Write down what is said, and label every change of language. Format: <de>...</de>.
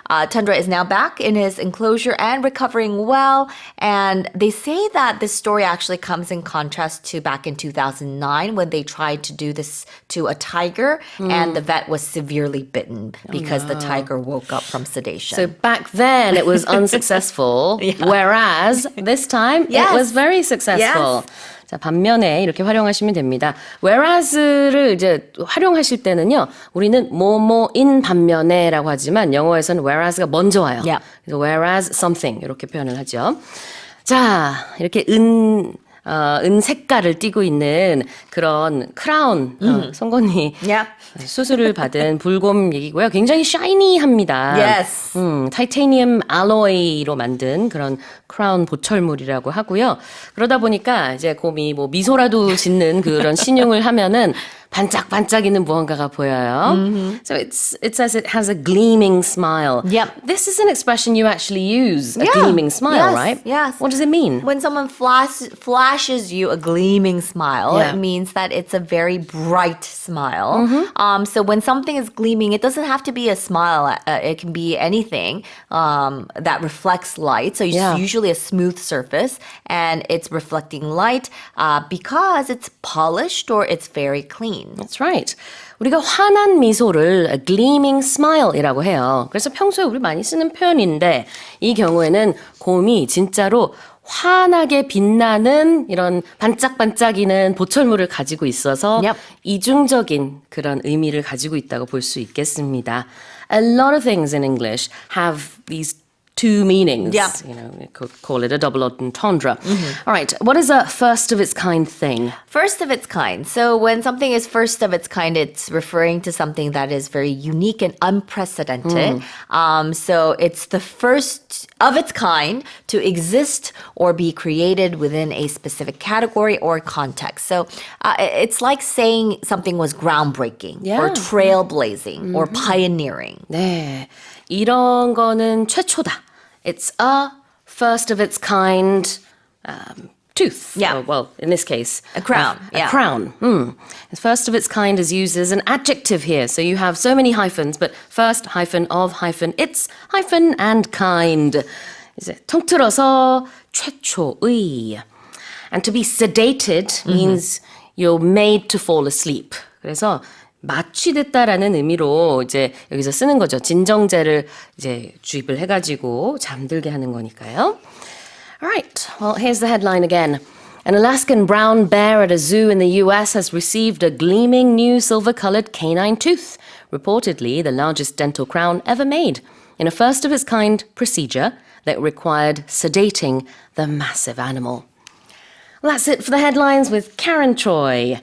<en>Tundra is now back in his enclosure and recovering well, and they say that this story actually comes in contrast to back in 2009 when they tried to do this to a tiger, and the vet was severely bitten because the tiger woke up from sedation. So back then it was unsuccessful, whereas this time it was very successful.</en> <ko>자, 반면에 이렇게 활용하시면 됩니다. whereas를 이제 활용하실 때는요, 우리는 뭐뭐인 반면에라고 하지만 영어에서는 whereas가 먼저 와요. 그래서</ko> <en>whereas something</en> <ko>이렇게 표현을 하죠. 자, 이렇게 은 색깔을 띠고 있는 그런 크라운, 송건이 수술을 받은 불곰 얘기고요. 굉장히 샤이니합니다. 타이타니움 알로이로 만든 그런 크라운 보철물이라고 하고요. 그러다 보니까 이제 곰이 뭐 미소라도 짓는 그런 신용을 하면은 반짝반짝이는 무언가가 보여요.</ko> <en>So it says it has a gleaming smile. This is an expression you actually use, a gleaming smile, right? What does it mean? When someone flashes you a gleaming smile, it means that it's a very bright smile. So when something is gleaming, it doesn't have to be a smile. It can be anything that reflects light. So it's usually a smooth surface, and it's reflecting light because it's polished or it's very clean. That's right.</en> <ko>우리가 환한 미소를</ko> <en>a gleaming smile</en> <ko>이라고 해요. 그래서 평소에 우리 많이 쓰는 표현인데 이 경우에는 곰이 진짜로 환하게 빛나는 이런 반짝반짝이는 보철물을 가지고 있어서 이중적인 그런 의미를 가지고 있다고 볼 수 있겠습니다.</ko> <en>A lot of things in English have these two meanings. You know, we could call it a double entendre. All right, what is a first of its kind thing? First of its kind. So when something is first of its kind, it's referring to something that is very unique and unprecedented. So it's the first of its kind to exist or be created within a specific category or context. So it's like saying something was groundbreaking or trailblazing or pioneering.</en> <ko>네, 이런 거는 최초다.</ko> <en>It's a first of its kind tooth. Or, well, in this case, a crown. A crown. First of its kind is used as an adjective here. So you have so many hyphens, but first hyphen of hyphen its hyphen and kind.</en> <ko>이제 통틀어서 최초의.</ko> <en>And to be sedated means you're made to fall asleep.</en> <ko>그래서 마취됐다라는 의미로 이제 여기서 쓰는 거죠. 진정제를 이제 주입을 해가지고 잠들게 하는 거니까요.</ko> <en>Alright, well, here's the headline again. An Alaskan brown bear at a zoo in the US has received a gleaming new silver-colored canine tooth, reportedly the largest dental crown ever made, in a first-of-its-kind procedure that required sedating the massive animal. Well, that's it for the headlines with Karen Troy.</en>